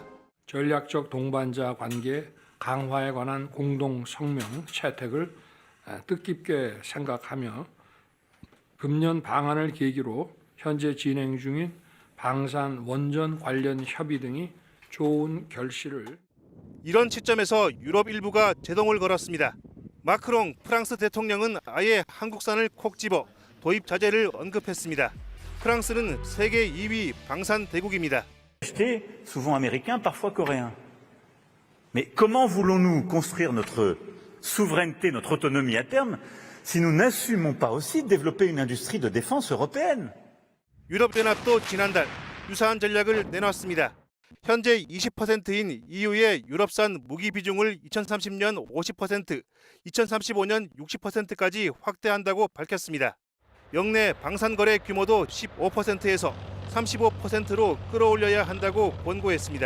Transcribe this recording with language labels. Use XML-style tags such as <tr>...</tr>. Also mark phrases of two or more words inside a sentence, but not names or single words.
<ko>전략적 동반자 관계 강화에 관한 공동 성명 채택을 뜻깊게 생각하며 금년 방한을 계기로 현재 진행 중인 방산 원전 관련 협의 등이 좋은 결실을. 이런 시점에서 유럽 일부가 제동을 걸었습니다. 마크롱 프랑스 대통령은 아예 한국산을 콕 집어 도입 자제를 언급했습니다. 프랑스는 세계 2위 방산 대국입니다.</ko> <fr>Acheter souvent américain, parfois coréen. Mais comment voulons-nous construire notre souveraineté, notre autonomie à terme, si nous n'assumons pas aussi de développer une industrie de défense européenne?</fr> <ko>유럽연합도 지난달 유사한 전략을 내놨습니다. 현재 20%인 EU의 유럽산 무기 비중을 2030년 50%, 2035년 60%까지 확대한다고 밝혔습니다. 역내 방산 거래 규모도 15%에서 35%로 끌어올려야 한다고 권고했습니다.</ko>